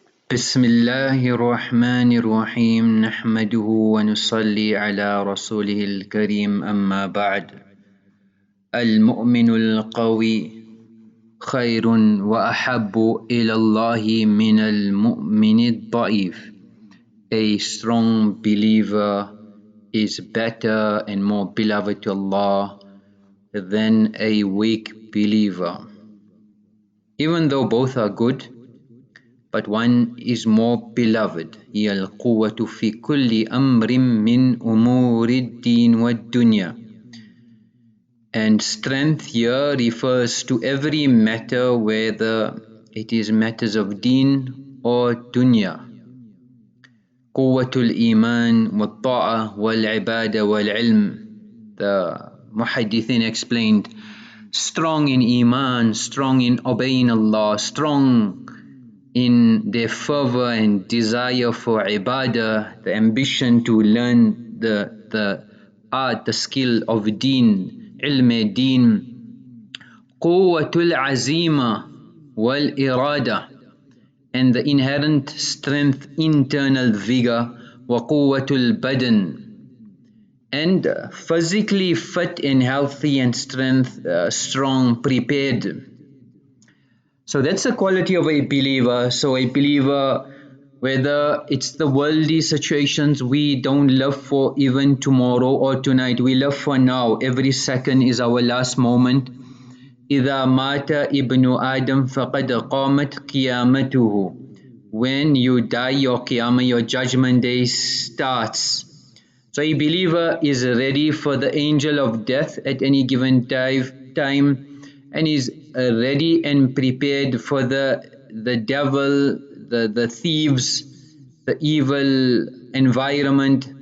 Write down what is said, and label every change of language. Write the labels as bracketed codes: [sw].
[ar] بسم الله الرحمن الرحيم نحمده ونصلي على رسوله الكريم أما بعد. المؤمن القوي خير وأحب إلى الله من المؤمن الضعيف. [en] A strong believer is better and more beloved to Allah than a weak believer. Even though both are good, but one is more beloved. [ar] هي القوة في كل أمر من أمور الدين والدنيا. [en] And strength here refers to every matter, whether it is matters of deen or dunya. [ar] قوة الإيمان والطاعة والعبادة والعلم. [en] The Muhaddithin explained, strong in Iman, strong in obeying Allah, strong in their fervor and desire for ibadah, the ambition to learn the art, the skill of deen, ilm deen. [ar] قوة العزيمة والإرادة, [en] and the inherent strength, internal vigor. [ar] وقوة البدن, [en] and physically fit and healthy and strong, prepared. So that's the quality of a believer. So a believer, whether it's the worldly situations, we don't live for even tomorrow or tonight, we live for now. Every second is our last moment. [ar] إذا مات ابن آدم فقد قامت قيامته. [en] When you die, your qiyamah, your judgment day starts. So a believer is ready for the angel of death at any given time, and is ready and prepared for the devil, the thieves, the evil environment.